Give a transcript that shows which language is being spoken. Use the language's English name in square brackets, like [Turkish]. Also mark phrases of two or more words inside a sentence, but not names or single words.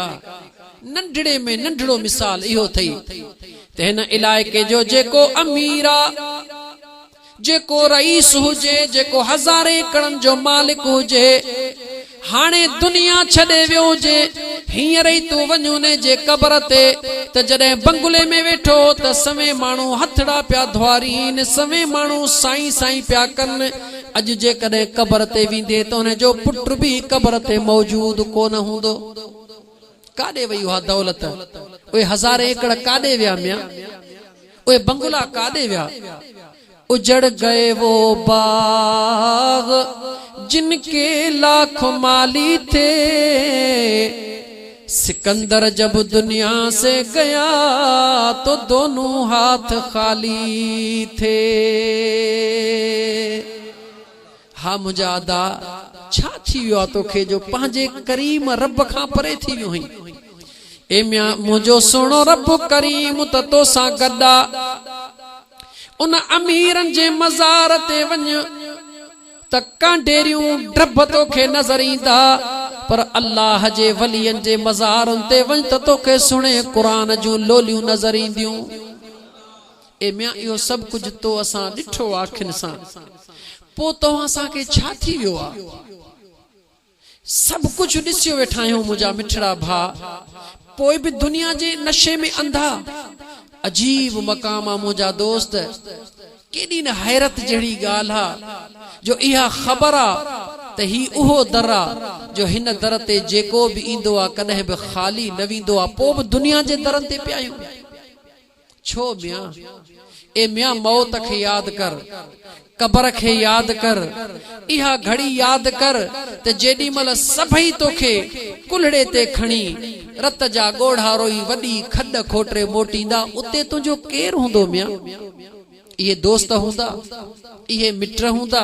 [Sindhi] नंढड़े में नंढड़ो मिसाल इहो थई त हिन इलाइक़े जो जेको अमीर आ, जेको रईस हुजे, जेको हज़ारे एकड़नि जो मालिक हुजे, हाणे दुनिया छॾे वियो हुजे, हींअर ई तूं वञ उन जे कबर ते त जॾहिं बंगले में वेठो त सवे माण्हू हथड़ा पिया धुआरीन, सवे माण्हू साईं साईं पिया कनि। अॼु जे कॾहिं कबर ते वेंदे त हुन जो पुट भी कबर ते मौजूद कोन हूंदो। काॾे वई उहा दौलत? उहे हज़ारे एकड़ काॾे विया मिया? उहे बंगला काॾे विया? [Hindi] उजड़ गए वो बाग जिनके लाख माली थे, सिकंदर जब दुनिया से गया तो दोनों हाथ खाली थे। [Sindhi] हा मुंहिंजा अदा छा थी वियो आहे तोखे जो पंहिंजे करीम रब खां परे थी वियो आहीं? ए मिया मुंहिंजो सुहिणो रब करीम त तोसां गॾु आ। उन अमीरनि जे मज़ार ते वञ त कांडेरियूं ड्रब तोखे नज़र ईंदा, पर अल्लाह जे वलियनि जे मज़ारनि ते वञ त तोखे सुणे क़ुरान जूं लोलियूं नज़र ईंदियूं। ए मिया इहो सभु कुझु तो असां ॾिठो आखिन सां, पोइ तो असांखे छा थी वियो आहे? सभु कुझु ॾिसियो वेठा आहियूं मुंहिंजा मिठड़ा भा, पोइ बि दुनिया जे नशे में अंधा। अजीब मकाम आहे मुंहिंजा दोस्त। केॾी न हैरत जहिड़ी ॻाल्हि आहे जो इहा ख़बर आहे त ही उहो दर आहे जो हिन दर ते जेको बि ईंदो आहे कॾहिं बि ख़ाली न वेंदो आहे। पोइ बि दुनिया जे दरनि ते पिया आहियूं। छो मिया? ए मिया मौत खे यादि कर, कबर खे यादि कर, इहा घड़ी यादि कर त जेॾी महिल सभई तोखे कुल्हड़े ते खणी रत जा ॻोढ़ा रोई वॾी खॾ खोटरे मोटींदा, उते तुंहिंजो केरु हूंदो मिया? इहे दोस्त हूंदा, इहे मिट हूंदा?